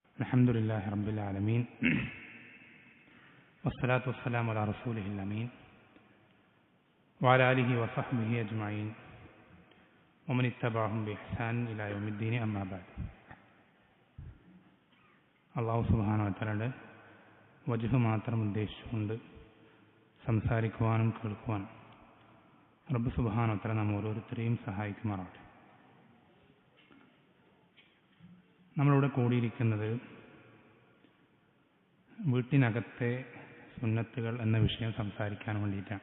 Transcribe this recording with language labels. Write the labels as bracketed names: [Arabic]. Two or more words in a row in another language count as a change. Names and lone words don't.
[Arabic] الحمد لله رب العالمين والصلاة والسلام على رسوله الأمين وعلى آله وصحبه أجمعين ومن اتبعهم بإحسان إلى يوم الدين أما بعد. الله سبحانه وتعالى [Malayalam] വജ്ഹ് മാത്രം ഉദ്ദേശിച്ചുകൊണ്ട് സംസാരിക്കുവാനും കേൾക്കുവാനും [Arabic] رب سبحانه وتعالى [Malayalam] നാം ഓരോരുത്തരെയും സഹായിക്കുമാറാവട്ടെ. നമ്മളിവിടെ കൂടിയിരിക്കുന്നത് വീട്ടിനകത്തെ സുന്നത്തുകൾ എന്ന വിഷയം സംസാരിക്കാൻ വേണ്ടിയിട്ടാണ്.